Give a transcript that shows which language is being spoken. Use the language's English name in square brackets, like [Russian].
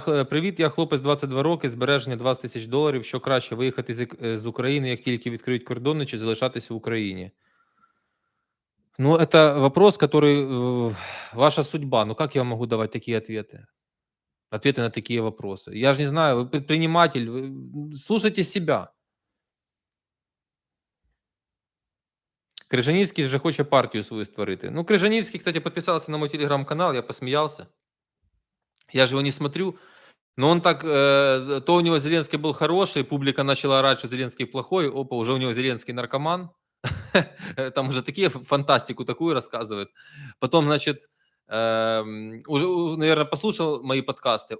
[Ukrainian] Привіт, я хлопець 22 роки, збереження $20 000. Що краще, виїхати з України, як тільки відкриють кордони, чи залишатися в Україні? [Russian] Ну, это вопрос, который ваша судьба. Ну, как я могу давать такие ответы? Ответы на такие вопросы. Я же не знаю, вы предприниматель, слушайте себя. [Ukrainian] Крижанівський вже хоче партію свою створити. [Russian] Ну, Крижанівський, кстати, подписался на мой телеграм-канал, я посмеялся. Я же его не смотрю. Но он так, то у него Зеленский был хороший, публика начала орать, что Зеленский плохой, опа, уже у него Зеленский наркоман. Там уже такие фантастику такую рассказывает. Потом, значит, уже, наверное, послушал мои подкасты.